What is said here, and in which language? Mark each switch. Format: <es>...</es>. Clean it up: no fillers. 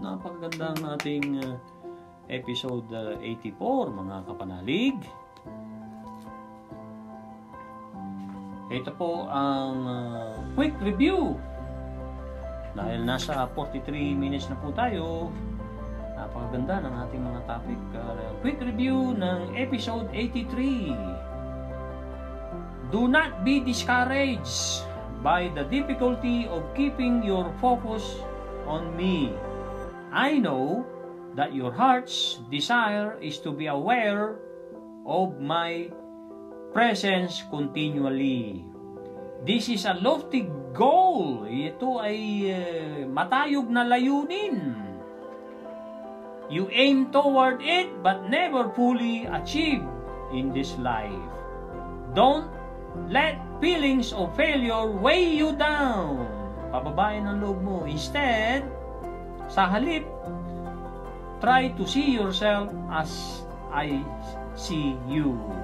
<tl>Napakaganda ang ating episode 84, mga kapanalig. Ito po ang quick review. Dahil nasa 43 minutes na po tayo, napakaganda ng ating mga topic. Quick review ng episode 83.</tl> <en>Do not be discouraged by the difficulty of keeping your focus on me. I know that your heart's desire is to be aware of my presence continually. This is a lofty goal.</en> <tl>Ito ay matayog na layunin.</tl> <en>You aim toward it but never fully achieve in this life. Don't let feelings of failure weigh you down.</en> <tl>Pababain ang loob mo.</tl> <en>Instead,</en> <tl>sa halip,</tl> <en>try to see yourself as I see you.</en>